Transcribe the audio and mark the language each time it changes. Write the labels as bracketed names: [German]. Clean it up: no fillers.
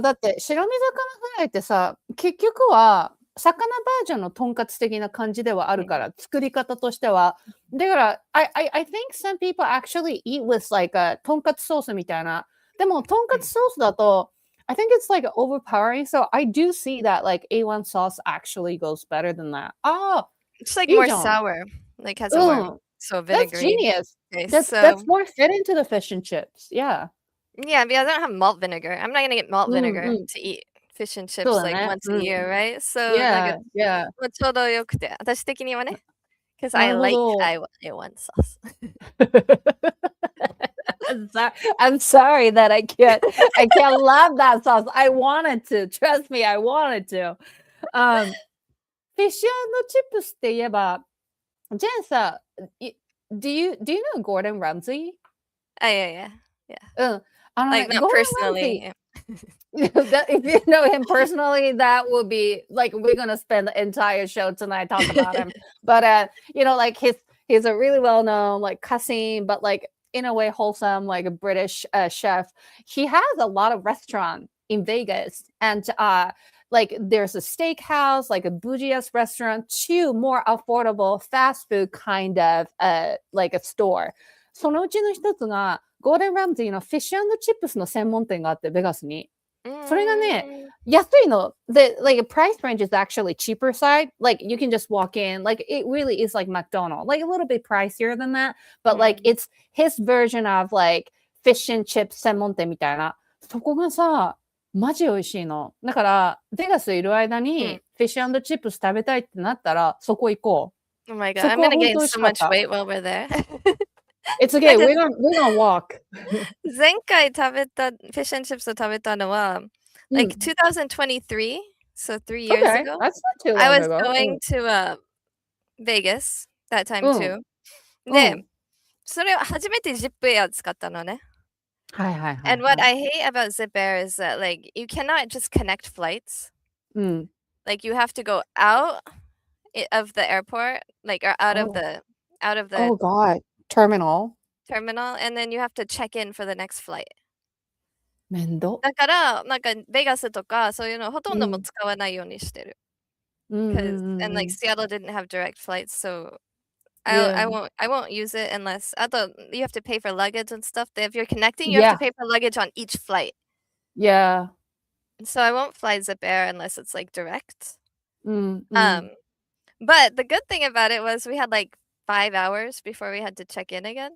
[Japanese] だって白身魚フライってさ、結局は魚バージョンのとんかつ的な感じではあるから、作り方としては。だから、 [English] I think some people actually eat with like a [Japanese] とんかつソースみたいな。でもとんかつソースだと、 [English] I think it's like overpowering. So I do see that like A1 sauce actually goes better than that. It's like more sour. Like has a more so vinegary. That's genius. Okay, that's more fit into the fish and chips. Yeah. Yeah, because I don't have malt vinegar. I'm not gonna get malt vinegar to eat fish and chips like once a year, right? So yeah. [Japanese] ちょうどよくて、私的にはね。 [English] Because I like A1 sauce. I'm sorry that I can't love that sauce. I wanted to. Trust me, I wanted to. [Japanese] フィッシュ&チップスって言えば、ジェンさ、 [English] do you know Gordon Ramsay? Yeah. Like not personally. If you know him personally, that would be like we're gonna spend the entire show tonight talking about him. But you know, like he's a really well-known like cussing, but like in a way wholesome, like a British chef. He has a lot of restaurants in Vegas, and like there's a steakhouse, like a bougie-ass restaurant, to more affordable fast food kind of like a store. [Japanese] そのうちの一つがゴールデンラムズィーのフィッシュ&チップスの専門店があってベガスに。それがね、安いの。 [English] The like price range is actually cheaper side. Like you can just walk in. Like it really is like McDonald's. Like a little bit pricier than that. But like it's his version of like fish and chips [Japanese] 専門店みたいな。そこがさ、マジ美味しいの。だからベガスいる間にフィッシュ&チップス食べたいってなったらそこ行こう。 [English] Oh my god, I'm gonna gain so much weight while we're there. It's okay. We're gonna walk. [Japanese] 前回食べたフィッシュ&チップスを食べたのは、 [English] like 2023, so 3 years ago. That's not too long I was ago. going to Vegas that time too. [Japanese] で、それを初めて Zip Air 使ったのね。 [English] And what I hate about Zip Air is that like you cannot just connect flights. Like you have to go out of the airport, like or out of the Oh god. Terminal, and then you have to check in for the next flight. [Japanese] 面倒。だからなんかベガスとかそういうのほとんども使わないようにしてる。 [English] And like Seattle didn't have direct flights, so I won't use it unless I thought you have to pay for luggage and stuff. If you're connecting, you have to pay for luggage on each flight. Yeah. So I won't fly Zip Air unless it's like direct. But the good thing about it was we had like 5 hours before we had to check in again.